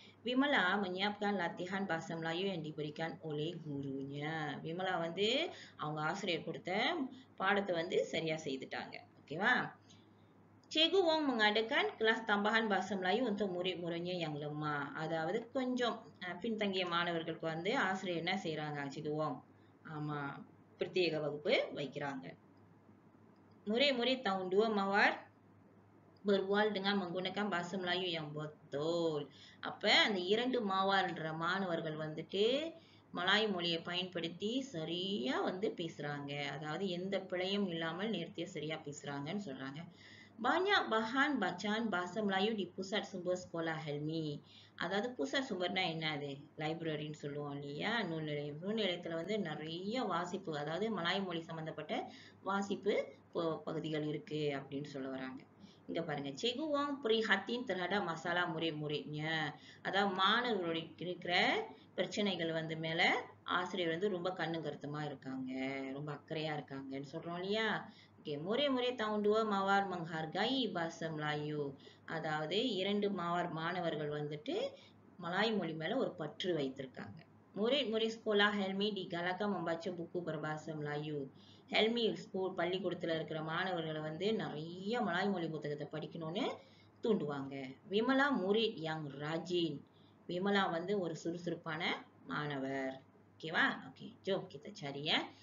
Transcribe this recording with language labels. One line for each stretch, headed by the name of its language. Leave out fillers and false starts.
Malay: Vimala menyiapkan latihan bahasa Melayu yang diberikan oleh gurunya.
Tamil: Vimala வந்து அவங்க ஆசிரியர் கொடுத்த பாடத்தை வந்து சரியா செய்துட்டாங்க. ஓகேவா?
Malay: Cikgu Wong mengadakan kelas tambahan bahasa Melayu untuk murid-muridnya yang lemah.
Tamil: அதாவது கொஞ்சம் பின்தங்கிய மாணவர்களுக்கு வந்து ஆசிரியர் என்ன செய்றாங்க? Cikgu Wong பிரத்யேக வகுப்பு வைக்கிறாங்க.
Malay: Murid-murid tahun 2 Mawar berbual dengan menggunakan bahasa Melayu yang betul.
Tamil: அப்ப அந்த 2 மாவால்ன்ற மாணவர்கள் வந்துட்டு மலாய் மொழியை பயன்படுத்தி சரியா வந்து பேசுறாங்க. அதாவது எந்த பிழையும் இல்லாமல் நேர்த்தியா சரியா பேசுறாங்கன்னு சொல்றாங்க.
Malay: Banyak bahan bacaan bahasa Melayu di pusat sumber sekolah Helmi.
Tamil: அதாவது pusat sumberனா என்னது? லைப்ரரின்னு சொல்லுவோம் இல்லையா? நூல்நிலையம். நூல்நிலையத்துல வந்து நிறைய வாசிப்பு, அதாவது மலாய் மொழி சம்பந்தப்பட்ட வாசிப்பு பகுதிகள் இருக்கு அப்படின்னு சொல்ல வராங்க. இங்க பாருங்க,
Malay: Cikgu Wong prihatin terhadap masalah murid-muridnya.
Tamil: அதாவது மாணவர்களுக்கு இருக்கிற பிரச்சனைகள் வந்து மேல ஆசிரியர் வந்து ரொம்ப கண்ணும் கருத்துமா இருக்காங்க, ரொம்ப அக்கறையா இருக்காங்கன்னு சொல்றோம் இல்லையா?
Malay: Murid-murid tahun 2 mawar menghargai bahasa Melayu.
Tamil: அதாவது 2 mawar மாணவர்கள் வந்துட்டு மலாய் மொழி மேல ஒரு பற்று வைத்திருக்காங்க.
Malay: Murid-murid sekolah Helmi digalakkan membaca buku berbahasa Melayu.
Tamil: ஹெல்மி ஸ்கூல் பள்ளிக்கூடத்துல இருக்கிற மாணவர்களை வந்து நிறைய மலாய் மொழி புத்தகத்தை படிக்கணும்னு தூண்டுவாங்க. Vimala
Malay: murid yang rajin.
Tamil: Vimala வந்து ஒரு சுறுசுறுப்பான மாணவர். ஓகேவா?
Malay: ஓகே, jom kita cari ya.